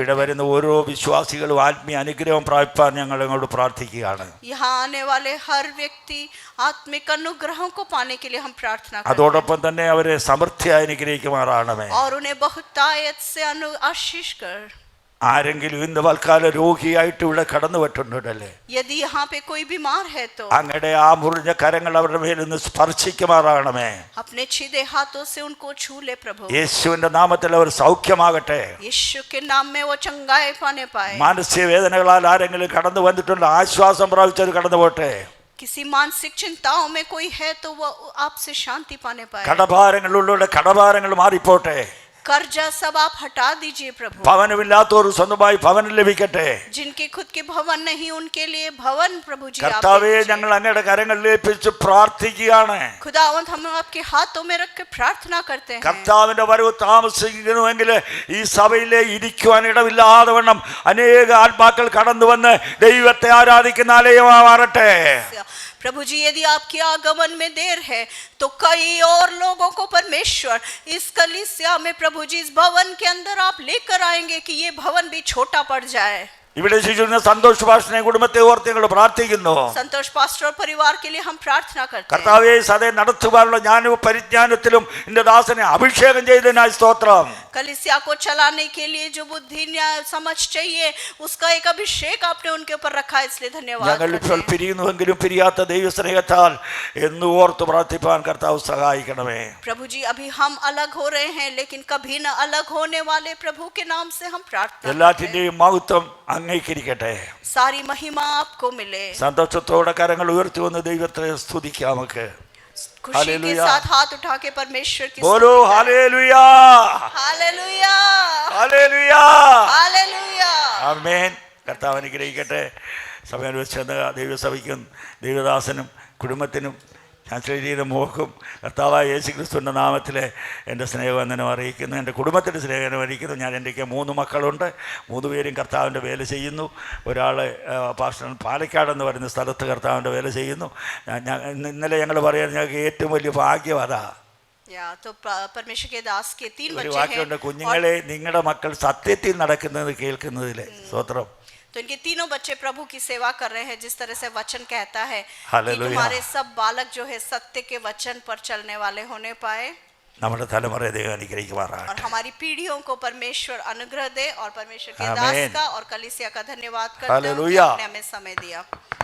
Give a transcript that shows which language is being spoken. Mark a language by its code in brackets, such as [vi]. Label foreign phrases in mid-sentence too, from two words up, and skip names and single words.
[ml] ഇവിടെ [hi] हैं. [ml] വരുന്ന ഓരോ വിശ്വാസികളും ആത്മീയ അനുഗ്രഹം പ്രാപിപ്പാൻ ഞങ്ങൾ അങ്ങോട്ട് പ്രാർത്ഥിക്കുകയാണ്. [hi] यहाँ आने वाले हर व्यक्ति आत्मिक अनुग्रहों को पाने के लिए हम प्रार्थना करते हैं. [ml] അതോടൊപ്പം തന്നെ അവരെ സമൃദ്ധിയായി അനുഗ്രഹിക്കുമാറാണമേ. [hi] और उन्हें बहुतायत से आशीष कर. [ml] ആരെങ്കിലും ഇന്ന് വൽക്കാല രോഗിയായിട്ട് ഇവിടെ കടന്നു പറ്റുന്നുണ്ടല്ലേ? [hi] यदि यहाँ पे कोई बीमार है तो [ml] അങ്ങയുടെ ആ മുറിഞ്ഞ കരങ്ങൾ അവരുടെ മേൽ നിന്ന് സ്പർശിക്കുമാറാകണമേ. [hi] अपने छिदे हाथों से उनको छू ले प्रभु. [ml] യേശുവിന്റെ നാമത്തിൽ അവർ സൗഖ്യമാകട്ടെ. [hi] यीशु के नाम में वो चंगाई पाने पाए. [ml] മാനസിക വേദനകളാൽ ആരെങ്കിലും കടന്നു വന്നിട്ടുണ്ട്, ആശ്വാസം പ്രാപിച്ചവർ കടന്നു പോട്ടെ. [hi] किसी मानसिक चिंताओं में कोई है तो वो आपसे शांति पाने पाए. [ml] കടഭാരങ്ങളുള്ളവരുടെ കടഭാരങ്ങൾ മാറിപ്പോട്ടെ. [hi] कर्जा सब आप हटा दीजिए प्रभु. [ml] ഭവനമില്ലാത്തവർ സ്വന്തമായി ഭവനം ലഭിക്കട്ടെ. [hi] जिनके खुद के भवन नहीं उनके लिए भवन प्रभु जी आप [ml] കർത്താവേ, [hi] दीजिए. [ml] ഞങ്ങൾ അങ്ങയുടെ കരങ്ങളിലേക്ക് വെച്ച് പ്രാർത്ഥിക്കുകയാണ്. [hi] खुदावंद हम आपके हाथों में रख के प्रार्थना करते हैं. [ml] കർത്താവിന്റെ വരവ് താമസിക്കുന്നുവെങ്കിൽ ഈ സഭയിലെ ഇരിക്കുവാൻ ഇടമില്ലാതെ വണ്ണം അനേക ആത്മാക്കൾ കടന്നു വന്ന് ദൈവത്തെ ആരാധിക്കുന്ന ആലയമായി മാറട്ടെ. [hi] प्रभु जी, यदि आपके आगमन में देर है तो कई और लोगों को परमेश्वर इस कलीसिया में प्रभु जी इस भवन के अंदर आप लेकर आएंगे कि ये भवन भी छोटा पड़ जाए. [ml] ഇവിടെ ശിശുവിനെ സന്തോഷ് പാസ്റ്ററിനെ കുടുംബത്തെ ഓർത്ത് ഞങ്ങൾ പ്രാർത്ഥിക്കുന്നു. [hi] संतोष पास्टर और परिवार के लिए हम प्रार्थना करते हैं. [ml] കർത്താവേ, സദേ നടത്തുവാനുള്ള ജ്ഞാനവും പരിജ്ഞാനത്തിലും നിന്റെ ദാസനെ അഭിഷേകം ചെയ്തതിനായി സ്തോത്രം. [hi] कलीसिया को चलाने के लिए जो बुद्धि न्याय समझ चाहिए उसका एक अभिषेक आपने उनके ऊपर रखा, इसलिए धन्यवाद [ml] ഞങ്ങൾ [hi] करते [ml] ഇപ്പോൾ [hi] हैं. [ml] പിരിയുന്നുവെങ്കിലും പിരിയാത്ത ദൈവസ്നേഹത്താൽ എന്ന് ഓർത്ത് പ്രാർത്ഥിപ്പാൻ കർത്താവ് സഹായിക്കണമേ. [hi] प्रभु जी, अभी हम अलग हो रहे हैं लेकिन कभी न अलग होने वाले प्रभु के नाम से हम प्रार्थना करते हैं. [ml] എല്ലാറ്റിന്റെയും മഹത്വം അങ്ങേക്കിരിക്കട്ടെ. [hi] सारी महिमा आपको मिले. [ml] സന്തോഷത്തോടെ കരങ്ങൾ ഉയർത്തി വന്ന് ദൈവത്തെ സ്തുതിക്കാം. നമുക്ക് [hi] खुशी के हालेलुया। साथ हाथ उठा के परमेश्वर की बोलो हालेलुया, हालेलुया, [ml] ഹല്ലേലൂയാ, [hi] हालेलुया. [ml] ആമേൻ. കർത്താവ് അനുഗ്രഹിക്കട്ടെ. സഭയിൽ വെച്ച് ദൈവസഭയ്ക്കും ദൈവദാസനും കുടുംബത്തിനും ഞാൻ ശരീര മോഹം കർത്താവായ യേശു ക്രിസ്തുവിൻ്റെ നാമത്തിൽ എൻ്റെ സ്നേഹവന്ദനം അറിയിക്കുന്നു. എൻ്റെ കുടുംബത്തിൻ്റെ സ്നേഹം അറിയിക്കുന്നു. ഞാൻ എനിക്ക് 3 മക്കളുണ്ട്. 3 പേരും കർത്താവിൻ്റെ വേല ചെയ്യുന്നു. ഒരാൾ പാസ്റ്റർ പാലക്കാടെന്ന് പറയുന്ന സ്ഥലത്ത് കർത്താവിൻ്റെ വേല ചെയ്യുന്നു. ഇന്നലെ ഞങ്ങൾ പറയാൻ ഞങ്ങൾക്ക് ഏറ്റവും വലിയ ഭാഗ്യം അതാ. [hi] तो परमेश्वर के दास के 3 [ml] ഒരു [hi] बच्चे [ml] വാക്കുണ്ട്, [hi] हैं. [ml] കുഞ്ഞുങ്ങളെ നിങ്ങളുടെ മക്കൾ സത്യത്തിൽ നടക്കുന്നത് കേൾക്കുന്നതിൽ സ്തോത്രം. [hi] तो इनके तीनों बच्चे प्रभु की सेवा कर रहे हैं. जिस तरह से वचन कहता है कि हालेलुया। तुम्हारे सब बालक जो है सत्य के वचन पर चलने वाले होने पाए. [ml] നമ്മുടെ തലമുറയെ ദൈവം അനുഗ്രഹിക്കുമാറാകട്ടെ. [hi] और हमारी पीढ़ियों को परमेश्वर अनुग्रह दे. और परमेश्वर के आमीन। दास का और कलीसिया का धन्यवाद करते हैं हालेलुया। कि आपने हमें समय दिया.